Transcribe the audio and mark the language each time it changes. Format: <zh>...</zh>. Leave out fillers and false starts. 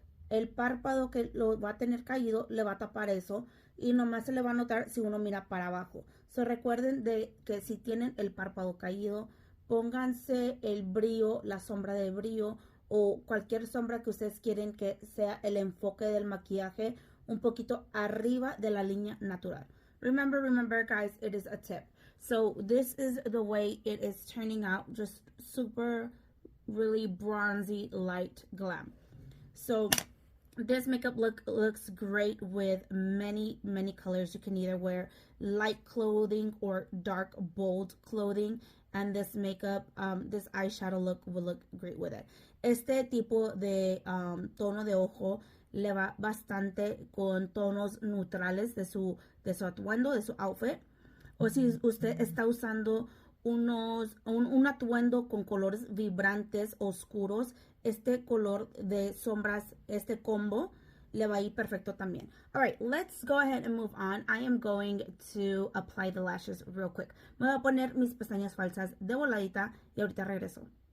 <es>El párpado que lo va a tener caído le va a tapar eso y nomás se le va a notar si uno mira para abajo. So recuerden de que si tienen el párpado caído, pónganse el brillo, la sombra de brillo o cualquier sombra que ustedes quieren que sea el enfoque del maquillaje un poquito arriba de la línea natural.</es> <en>Remember guys, it is a tip. So this is the way it is turning out, just super really bronzy light glam. So this makeup looks great with many colors. You can either wear light clothing or dark bold clothing, and this makeup, this eyeshadow look will look great with it.</en> <es>Este tipo de tono de ojo le va bastante con tonos neutrales de su atuendo, de su outfit. O si usted está usando un atuendo con colores vibrantes oscuros, este color de sombras, este combo le va a ir perfecto también.</es> <en>All right, let's go ahead and move on. I am going to apply the lashes real quick.</en> <es>Me voy a poner mis pestañas falsas de voladita y ahorita regreso.</es>